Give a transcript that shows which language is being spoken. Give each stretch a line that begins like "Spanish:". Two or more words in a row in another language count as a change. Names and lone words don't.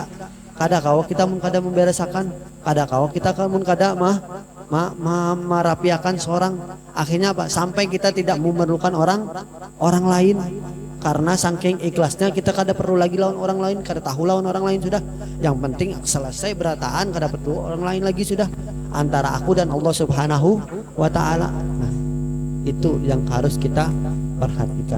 Banjar: Kada kawa kita mun kada memberesakan, kada kawa kita mun kada merapiakan seorang.
Indonesian: Akhirnya apa? Sampai kita tidak memerlukan orang lain. Karena saking ikhlasnya kita
Banjar: kada perlu lagi lawan orang lain, kada tahu lawan orang lain sudah. Yang penting selesai berataan kada perlu orang lain lagi sudah.
Indonesian: Antara aku dan
Arabic: الله سبحانه وتعالى.
Indonesian: Nah, itu yang harus kita perhatikan.